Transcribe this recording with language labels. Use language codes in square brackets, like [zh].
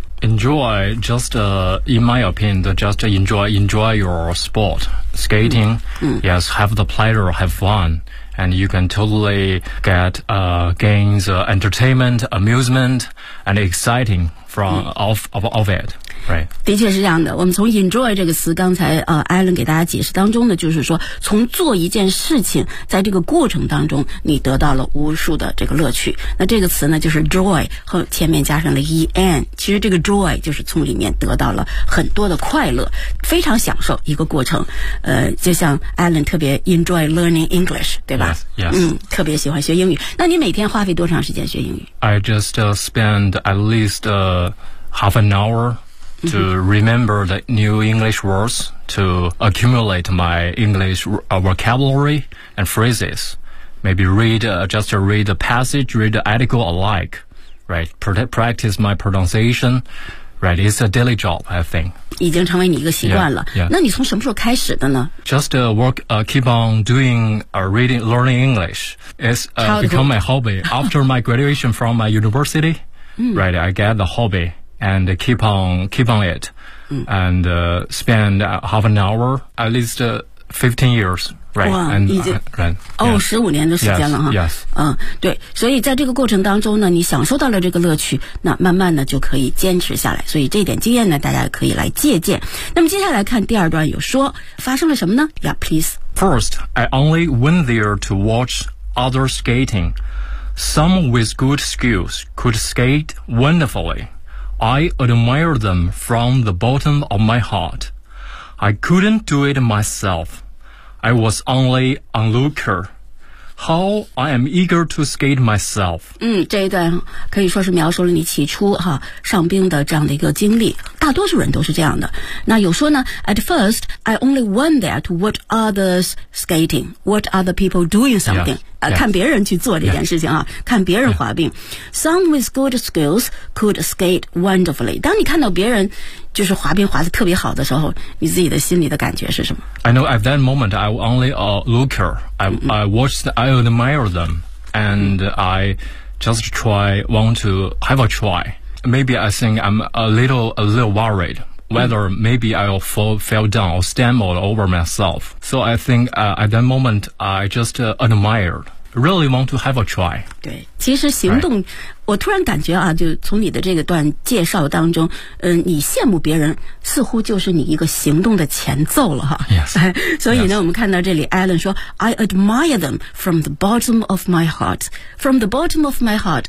[en] Enjoy, just in my opinion, just enjoy your sport. Skating, yes, have the pleasure, have fun. And you can totally get gains, entertainment, amusement, and exciting from of it. Right. [zh] 的确是这样的，我们从 enjoy 这个词刚才Alan 给大家解释当中呢，就是说从做一件事情在这个过程当中你得到了无数的这个乐趣，那这个词呢就是 joy 和前面加上了 en, 其实这个 joy 就是从里面得到了很多的快乐，非常享受一个过程。就像 Alan 特别 [en] enjoy learning English [zh] 对吧？ [en] Yes. [zh] 特别喜欢学英语。那你每天花费多长时间学英语？ [en] I just spend at least half an hourTo remember the new English words, to accumulate my English vocabulary and phrases. Maybe read the passage, read the article alike, right? Practice my pronunciation, right? It's a daily job, I think. [zh] 已经成为你一个习惯了。 [en] Yeah, yeah. [zh] 那你从什么时候开始的呢？ [en] Just keep on doing reading, learning English. It's become my hobby. After my graduation from my university, right? I get the hobby. And keep on it, and spend half an hour at least 15 years, right? Wow, and right. Oh, [zh] 15年的时间了哈。 [en] Yes. [zh] 对，所以在这个过程当中呢，你享受到了这个乐趣，那慢慢的就可以坚持下来。所以这点经验呢，大家可以来借鉴。那么接下来看第二段，有说发生了什么呢？ [en] Yeah, please. First, I only went there to watch other skating. Some with good skills could skate wonderfully. I admire them from the bottom of my heart. I couldn't do it myself. I was only an onlooker. How I am eager to skate myself. [zh] 这一段可以说是描述了你起初上冰的这样的一个经历。大多数人都是这样的。那有说呢 [en] at first, I only wonder at what others skating, what other people doing something, yeah, yeah. [zh] 看别人去做这件事情啊、 [en] yeah. [zh] 看别人滑冰。 [en] Yeah. Some with good skills could skate wonderfully. [zh] 当你看到别人就是滑冰滑得特别好的时候，你自己的心里的感觉是什么？ [en] I know at that moment, I only looker. I watched, I admire them, and I just try, want to have a try. Maybe I think I'm a little worried whether maybe I'll fall down or stumble over myself. So I think at that moment, I just admired, really want to have a try. [zh] 对，其实行动、 [en] right. [zh] 我突然感觉啊，就从你的这个段介绍当中，你羡慕别人似乎就是你一个行动的前奏了哈。 [en] Yes. [zh] 所以呢、 [en] yes. [zh] 我们看到这里 [en] Alan 说 I admire them from the bottom of my heart. From the bottom of my heart.